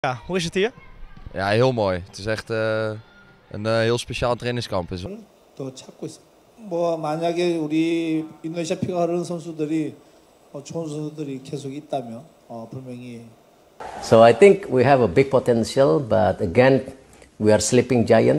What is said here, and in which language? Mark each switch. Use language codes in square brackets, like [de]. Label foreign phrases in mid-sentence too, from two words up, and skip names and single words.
[nl] Ja, hoe is het hier? Ja, heel mooi. Het is echt een heel speciaal trainingskamp. [ko] 더 찾고 있습니다. 만약에 우리 인도네시아 피가 흐르는 선수들이 좋은 선수들이 계속 있다면 분명히. [en] So I think we have a big potential, but again, we are sleeping giants.